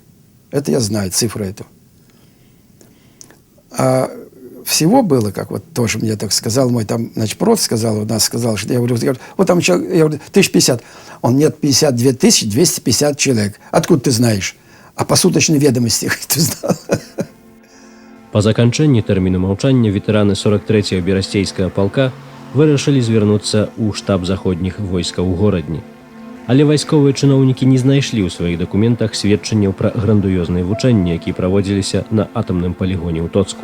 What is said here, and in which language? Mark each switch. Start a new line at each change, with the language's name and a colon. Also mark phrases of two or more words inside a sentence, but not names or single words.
Russian: Это я знаю, цифру эту. А всего было, как вот тоже мне так сказал мой там начпрод, сказал, у нас сказал, что я говорю, вот там человек, я говорю, 1050. Он, нет, 52 250 человек. Откуда ты знаешь? А по суточной ведомости ты знал.
Belarusian: Па заканчэнні тэрміну маўчання ветэраны 43-го берасцейскага палка вырашылі звярнуцца ў штаб заходніх войскаў у горадні. Але вайсковыя чыноўнікі не знайшлі ў сваіх дакументах сведчанняў пра грандыёзныя вучэнні, якія праводзіліся на атамным палігоне ў Тоцку.